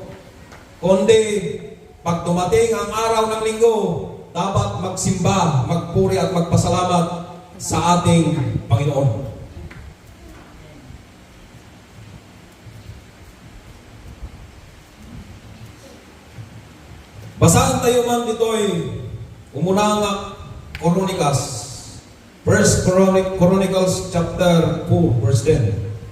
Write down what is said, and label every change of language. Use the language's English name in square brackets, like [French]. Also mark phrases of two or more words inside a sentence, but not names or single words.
[Filipino] Kundi, pag dumating ang araw ng linggo, dapat magsimba, magpuri at magpasalamat sa ating Panginoon. Basahan tayo man dito'y umunang Chronicles. [English] First Chronicles chapter 4, verse 10.